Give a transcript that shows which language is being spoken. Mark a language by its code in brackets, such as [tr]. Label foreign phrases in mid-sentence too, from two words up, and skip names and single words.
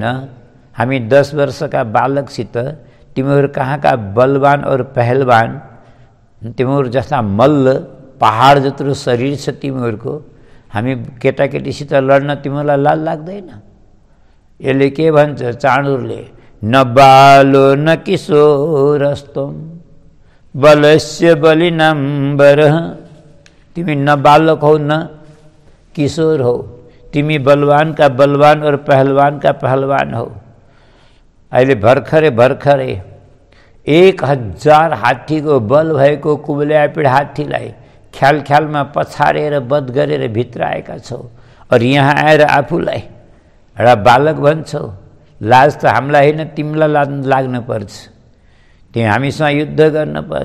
[ne] हामी 10 वर्षका बालकसित तिमीहरू कहाँका बलवान और पहलवान, तिमीहरू जस्ता मल्ल पहाड जत्रो शरीर छ तिमीहरूको, हामी केटाकेटीसित लड्न तिमीहरूलाई लाज लाग्दैन। यसले के भन्छ चाणुरले, [sa] न बालो न किशोरस्तम बलस्य बलिनम्बर। [ne] तिमी न बालक हो न किशोर हो, तिमी [hi] बलवान का बलवान और पहलवान का पहलवान [ne] हो। अहिले भर्खरै 1000 हात्तीको बल भएको कुब्लियापिड हात्तीलाई ख्याल ख्यालमा पछारेर वध गरेर भित्र आएका छौ, और यहाँ आएर आफूलाई एउटा बालक भन्छौ। लाज त हामीलाई होइन, तिमीलाई लाग्न पर्छ, तिमी हामीसँग युद्ध गर्न पर्छ।